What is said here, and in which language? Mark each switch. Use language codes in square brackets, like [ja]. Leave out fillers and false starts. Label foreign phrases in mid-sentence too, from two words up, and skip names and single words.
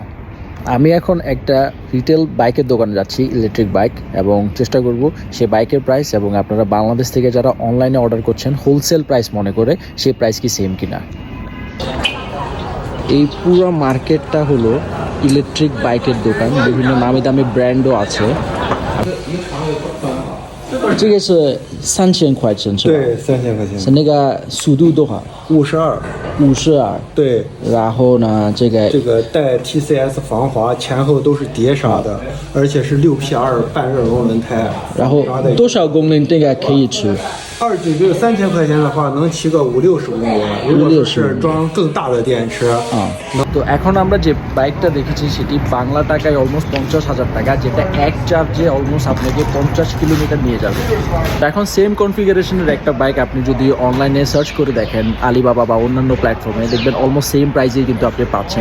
[bn] আমি এখন একটা [en] retail bike [bn] দোকানে যাচ্ছি, [en] electric bike, [bn] এবং চেষ্টা করব সেই বাইকের প্রাইস এবং আপনারা বাংলাদেশ থেকে যারা অনলাইনে অর্ডার করছেন [en] wholesale price [bn] মনে করে সেই প্রাইস কি সেম কিনা। এই পুরো মার্কেটটা হলো [en] electric bike [bn] দোকান, বিভিন্ন নামি দামি ব্র্যান্ডও আছে। [zh] 这个是3000块钱是吧？对，3000块钱。是那个速度多少 52。？52。对，然后呢，这个带 TCS 防滑，前后都是碟刹的，而且是6P2半热熔轮胎。然后多少公里这个可以吃？2G 3000块钱的话，能骑个50-60公里。如果是装更大的电池 [bn] 啊。তো এখন আমরা যে বাইকটা দেখেছি সেটি বাংলা টাকায় অলমোস্ট 50,000 টাকা, যেটা এক চার্জে অলমোস্ট আপনাকে 50 কিলোমিটার নিয়ে যাবে। তো এখন [en] same configuration [bn] একটা বাইক আপনি যদি অনলাইনে সার্চ করে দেখেন আলিবাবা বা অন্যান্য প্ল্যাটফর্মে, দেখবেন অলমোস্ট সেম প্রাইসেই কিন্তু আপনি পাচ্ছেন।